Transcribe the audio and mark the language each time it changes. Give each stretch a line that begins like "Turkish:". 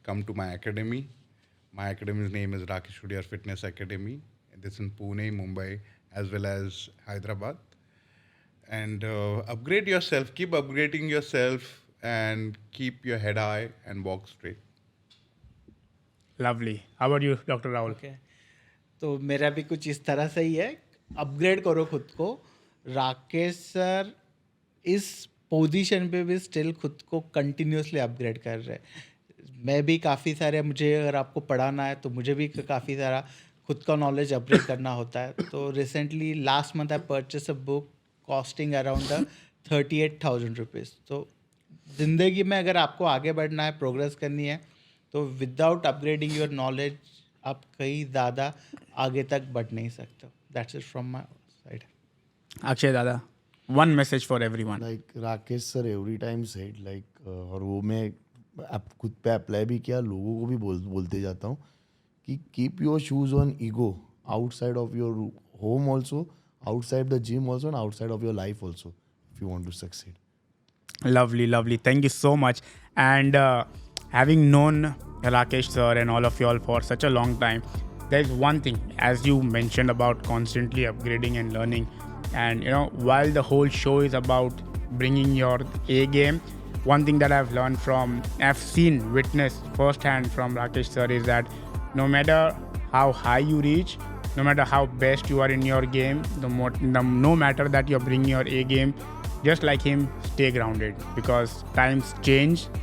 English: Come to my academy. My academy's name is Rakesh Udiyar Fitness Academy. This is in Pune, Mumbai, as well as Hyderabad. And upgrade yourself. Keep upgrading yourself and keep your head high and walk straight. Lovely. How about you, Dr. Rahul? Okay.
Hindi: तो मेरा भी कुछ इस तरह से ही है. Upgrade करो खुद को. राकेश सर इस पोजीशन पे भी स्टिल खुद को कंटिन्यूसली अपग्रेड कर रहे हैं. मैं भी काफ़ी सारे, मुझे अगर आपको पढ़ाना है तो मुझे भी काफ़ी सारा खुद का नॉलेज अपग्रेड करना होता है. तो
English: Recently last month I purchase a book costing around 38,000 rupees.
Hindi: तो ज़िंदगी में अगर आपको आगे बढ़ना है, प्रोग्रेस करनी है, तो
English: without upgrading your knowledge
Hindi: आप कहीं ज़्यादा आगे तक बढ़ नहीं सकते.
English: That's it from my side. Akshay Dada, one message for everyone. Like Rakesh sir every time said like,
Hindi: और वो मैं खुद पे अप्लाई भी किया, लोगों को भी बोलते जाता हूँ कि
English: Keep your shoes on ego outside of your home also, outside the gym also, and outside of your life also, if you want to succeed. Lovely, lovely. Thank you so much. And having known Rakesh sir and all of you all for such a long time, there's one thing, as you mentioned about constantly upgrading and learning. And while the whole show is about bringing your A game, one thing that I've learned from, I've seen, witnessed firsthand from Rakesh sir is that no matter how high you reach, no matter how best you are in your game, no matter that you're bringing your A game, just like him, stay grounded, because times change.